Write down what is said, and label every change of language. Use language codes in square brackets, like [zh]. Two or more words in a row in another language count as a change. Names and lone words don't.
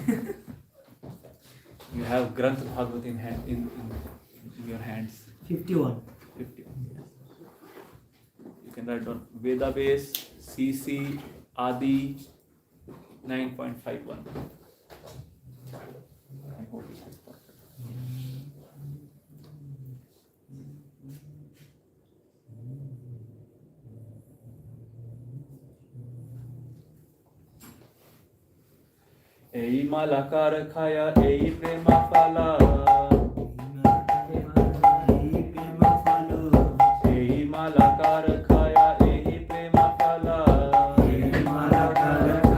[en] You have Granth Bhagavatam in your hands. 51. 51. Yes. You can write down Vedabase CC Adi 9.51. I hope it is perfect. [bn] এই মালাকার খায়, এই প্রেম ফল. এই মালাকার খায়, এই প্রেম ফল. এই মালাকার